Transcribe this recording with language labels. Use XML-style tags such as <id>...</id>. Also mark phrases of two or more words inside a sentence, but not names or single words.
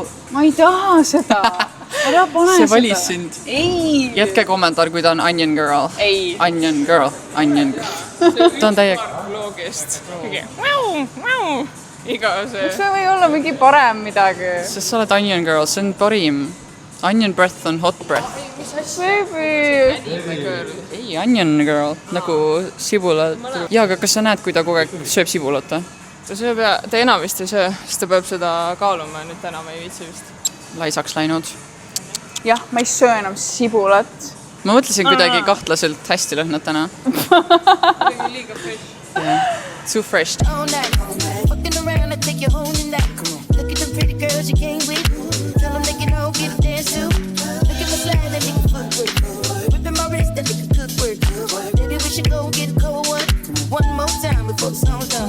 <et>Ma ei taha seda. Ära pane see valis sind. Ei. Jätke kommentaar, kui ta on Onion Girl. Ei. Onion Girl. Onion Girl. Ta on täiega vlogist. Iga see. See või olla mingi parem midagi. Sest sa oled Onion Girl, see on parim.</et> <en>Onion breath on hot breath.</en> <et>Baby. Ei, Onion Girl. Nagu sibulat. Ja, aga kas sa näed, kui ta kogu aeg sööb sibulat? Ta sööb ja ta enam vist ei söö, sest ta peab seda kaaluma ja nüüd täna ma ei viitsi vist. Laisaks läinud. Jah, ma ei söö enam sibulat. Ma mõtlesin kuidagi kahtlaselt hästi lõhnad täna.</et> <en>Liiga fresh. Too fresh. All night, fucking around and take you home tonight. Look at the pretty girls you came with. Tell them they can all get a dance too. Look at my slide and they can footwork. Whipping my wrist and they can cook work. Maybe we should go get a cold one. One more time before the song's done.</en>